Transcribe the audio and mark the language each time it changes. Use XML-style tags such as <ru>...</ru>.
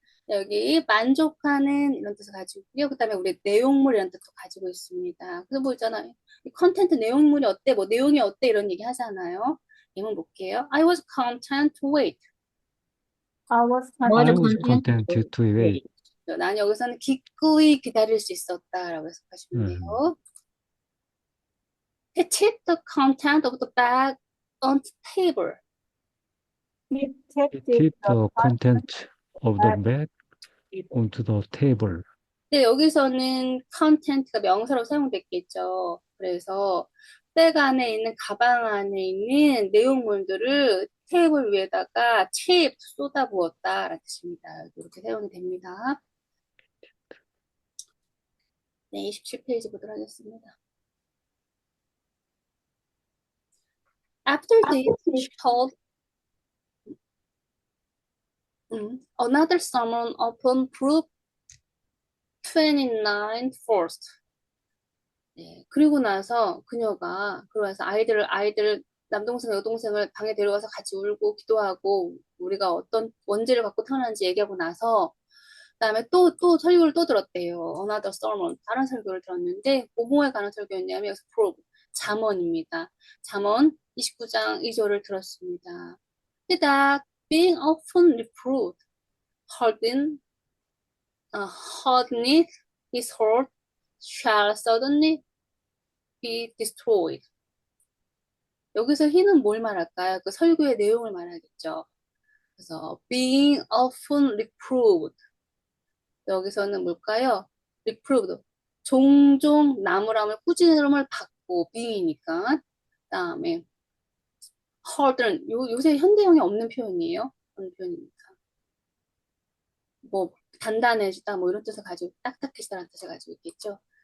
<ko>여기 만족하는 이런 뜻을 가지고 있고요. 그 다음에 우리 내용물 이런 뜻도 가지고 있습니다. 그래서 뭐 있잖아요. 이 컨텐트 내용물이 어때? 뭐 내용이 어때? 이런 얘기 하잖아요. 예문 볼게요.</ko> <en>I was content to wait. I was was I content. was content content to wait.</en> <ko>난 여기서는 기꺼이 기다릴 수 있었다라고 해석하시면 돼요.</ko> <en>He tipped the content of the bag on the table. He kept It the tipped the content content of the bag onto the table.</en> <ko>근데 여기서는 content가 명사로 사용됐겠죠. 그래서 백 안에 있는 가방 안에 있는 내용물들을 테이블 위에다가 칩 쏟아부었다라는 뜻입니다. 이렇게 사용이 됩니다. 네, 27페이지 보도록 하겠습니다.</ko> <en>After this, she told another sermon upon Proof 29 first.</en> <ko>네, 그리고 나서 아이들, 남동생, 여동생을 방에 데려가서 같이 울고 기도하고 우리가 어떤 원죄를 갖고 태어난지 얘기하고 나서 그다음에 또 설교를 또 들었대요.</ko> <en>Another sermon.</en> <ko>다른 설교를 들었는데 뭐뭐에 관한 설교였냐면 여기서 prove, 잠언입니다. 잠언 29장 2절을 들었습니다.</ko> <en>that being often reproved, hardeneth his heart, shall suddenly be destroyed.</en> <ko>여기서 he는 뭘 말할까요? 그 설교의 내용을 말하겠죠. 그래서</ko> <en>being often reproved.</en> <ko>여기서는 뭘까요? reproved. 종종 나무람을 꾸지람을 받고 being이니까. 그다음에 harden. 요새 현대형이 없는 표현이에요. 어떤 표현입니까? 뭐 단단해지다 뭐 이런 뜻을 가지고 딱딱해지다라는 뜻을 가지고 있겠죠.</ko>